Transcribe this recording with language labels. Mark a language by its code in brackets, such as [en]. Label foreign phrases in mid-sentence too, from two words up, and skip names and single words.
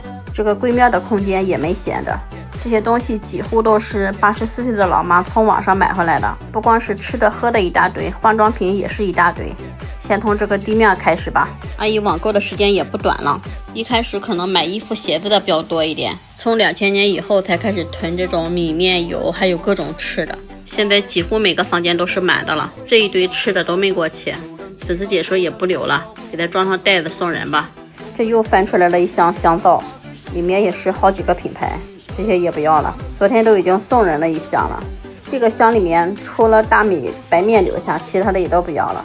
[zh] 這個櫃面的空間也沒閒着。這些東西幾乎都是84歲的老媽從網上買回來的，不光是吃的喝的一大堆，化妝品也是一大堆。先從這個地面開始吧。阿姨網購的時間也不短了，一開始可能買衣服鞋子的比較多一點，從2000年以後才開始囤這種米面油，還有各種吃的。現在幾乎每個房間都是滿的了，這一堆吃的都沒過期。粉絲姐說也不留了，給它裝上袋子送人吧。這又翻出來了一箱香皂，裡面也是好幾個品牌，這些也不要了。昨天都已經送人了一箱了。這個箱裡面除了大米白面留下，其他的也都不要了。